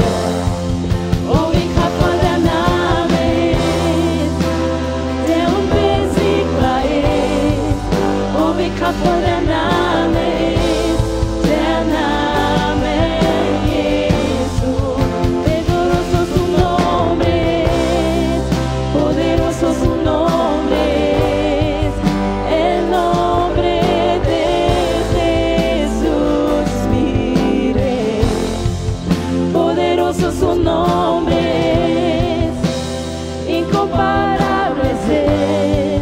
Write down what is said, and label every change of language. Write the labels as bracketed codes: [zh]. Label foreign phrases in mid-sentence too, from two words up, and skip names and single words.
[de] Oh, wie kraftvoll der Name ist, der unbesiegbar ist. Oh, wie kraftvoll der Name ist, der Name Jesus. [es] Poderoso su nombre es, poderoso su nombre es, el nombre de Jesús, mire. Poderoso su nombre es, incomparable es Él.